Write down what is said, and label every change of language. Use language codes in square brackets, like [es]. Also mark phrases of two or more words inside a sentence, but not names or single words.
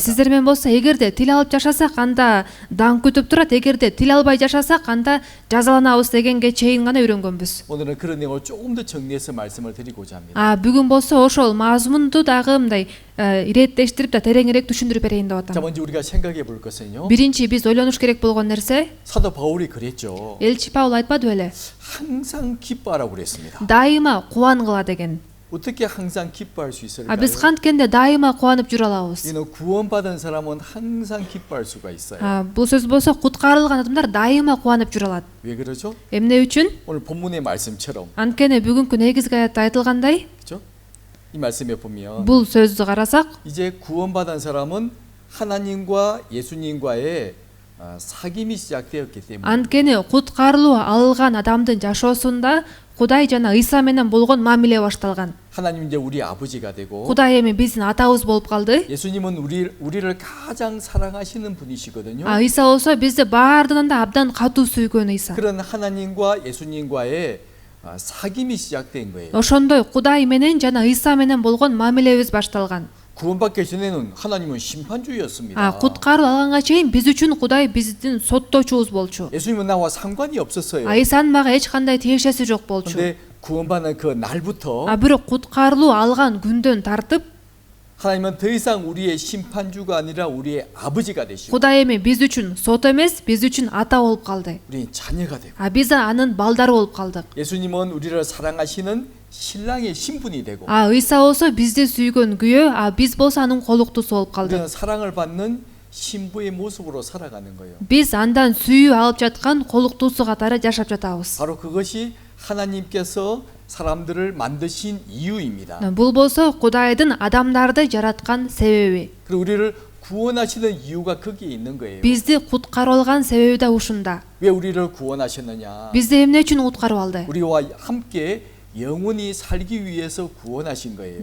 [ky] Сиздер менен болсо, эгерде тил алып жашасак, анда даң күтүп турат, эгерде тил албай жашасак, анда жазаланабыз дегенге чейин гана үйрөнгөнбүз. [ko] 오늘은 그런 내용을 조금 더 정리해서 말씀을 드리고자 합니다. [ky] Бүгүн болсо ошол мазмунду дагы мындай иреттештирип да тереңирээк түшүндүрүп берейин деп [ko] 자, [ky] атам. [ko] 먼저 우리가 생각해 볼 것은요. [ky] Биринчи биз ойлонуш керек болгон нерсе, [ko] 사도 바울이 그랬죠. [ky] элчи Паул айтпады беле? [ko] 항상 기뻐하라고 그랬습니다. [ky] Дайыма кубангыла деген. [ko] 어떻게 항상 기뻐할 수 있을까요? [ky] Биз канткенде дайыма кубанып жүрө алабыз. [ko] 이는 구원받은 사람은 항상 기뻐할 수가 있어요. [ky] Бул сөз болсо, куткарылган адамдар дайыма кубанып жүрө алат. [ko] 왜 그러죠? [ky] Эмне үчүн? [ko] 오늘 본문의 말씀처럼 [ky] Анткени бүгүнкү негизги аятта айтылгандай, [ko] 그렇죠? 이 말씀에 보면 [ky] бул сөздү карасак, [ko] 이제 구원받은 사람은 하나님과 예수님과의 사귐이 시작되었기 때문에 [ky] анткени куткарылуу алган адамдын жашоосунда Кудай жана Ыйса менен болгон мамиле башталган. [ko] 하나님 이제 우리 아버지가 되고 [ky] Кудай эми биздин атабыз болуп калды. [ko] 예수님은 우리를 가장 사랑하시는 분이시거든요. [ky] Ыйса болсо бизди баарынан да абдан катуу сүйгөн Ыйса. [ko] 그런 하나님과 예수님과의 사귐이 시작된 거예요. [ky] Ошондой Кудай менен жана Ыйса менен болгон мамилебиз башталган. [ko] 구원받기 전에는 하나님은 심판주였습니다. [ky] куткаруу алганга чейин биз үчүн Кудай биздин соттоочубуз болчу. [ko] 예수님은 나와 상관이 없었어요. [ky] Ыйсанын мага эч кандай тиешеси жок болчу. [ko] 근데 구원받는 그 날부터 [ky] Бирок куткарылуу алган күндөн тартып [ko] 하나님은 더 이상 우리의 심판주가 아니라 우리의 아버지가 되시고 [ky] Кудай эми биз үчүн сот эмес, биз үчүн ата болуп калды. [ko] 우리 자녀가 되고 [ky] Биз анын балдары болуп калдык. [ko] 예수님은 우리를 사랑하시는 신랑의 신분이 되고 [ky] Ыйса болсо бизди сүйгөн күйөө, биз болсо анын колуктуусу болуп калдык. [ko] 우리는 사랑을 받는 신부의 모습으로 살아가는 거예요. [ky] Биз андан сүйүү алып жаткан колуктуусу катары жашап жатабыз. [ko] 바로 그것이 하나님께서 사람들을 만드신 이유입니다. [ky] Бул болсо Кудайдын адамдарды жараткан себеби. [ko] 그리고 우리를 구원하시는 이유가 거기에 있는 거예요. [ky] Бизди куткарып алган себеби да ушунда. [ko] 왜 우리를 구원하셨느냐? [ky] Бизди эмне үчүн куткарып алды? [ko] 우리와 함께 영원히 살기 위해서 구원하신 거예요.